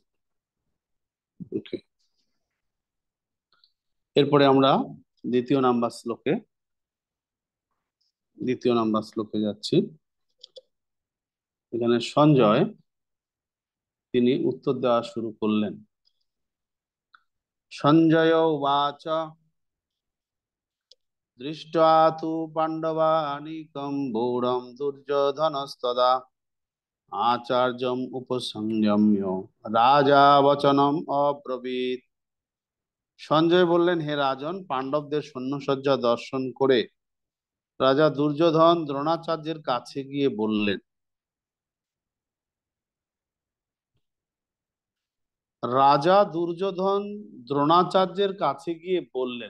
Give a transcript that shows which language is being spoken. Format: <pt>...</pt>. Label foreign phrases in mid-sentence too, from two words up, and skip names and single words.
<bn>ওকে, এরপরে আমরা দ্বিতীয় নাম্বার শ্লোকে, দ্বিতীয় নাম্বার শ্লোকে যাচ্ছি। এখানে সঞ্জয় তিনি উত্তর দেওয়া শুরু করলেন।</bn> <sa>সঞ্জয় উবাচ দৃष्ट्वा तु पाण्डवानीकं गूढं दुर्योधनस्तदा आचार्यम् उपसंयम्य রাজা বচনম অব্রবীত।</sa> <bn>সঞ্জয় বললেন, হে রাজন, পাণ্ডবদের সৈন্যসজ্জা দর্শন করে রাজা দুর্যোধন দ্রোণাচার্যের কাছে গিয়ে বললেন, রাজা দুর্যোধন দ্রোণাচার্যের কাছে গিয়ে বললেন।</bn>